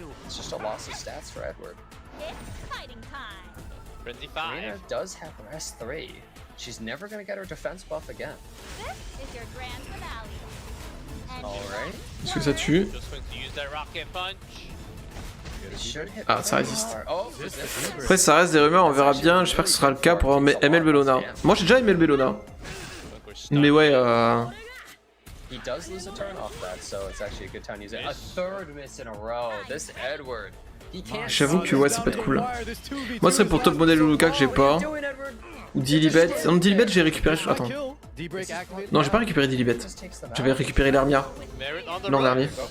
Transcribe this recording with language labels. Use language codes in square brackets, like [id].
[en] It's just a loss of stats for Edward. It's fighting time. Frenzy 5. Karina does have her S3. She's never gonna get her defense buff again. This is your grand finale. Alright. [fr] Est-ce que ça tue? [en] Just going to use that rocket punch. [fr] Ah ça résiste. Après ça reste des rumeurs, on verra bien, j'espère que ce sera le cas pour ML Bellona. Moi j'ai déjà ML Bellona. Mais ouais [en] He does lose a turn off that, so it's actually a good time to use it. A third miss in a row. This Edward. [fr] J'avoue que ouais, ça peut être cool. Moi, ce serait pour top model Luluka que j'ai pas. Ou Dilibet. Non, Dilibet, j'ai récupéré. Attends. Non, j'ai pas récupéré Dilibet. J'avais récupéré l'Hermia l'an dernier.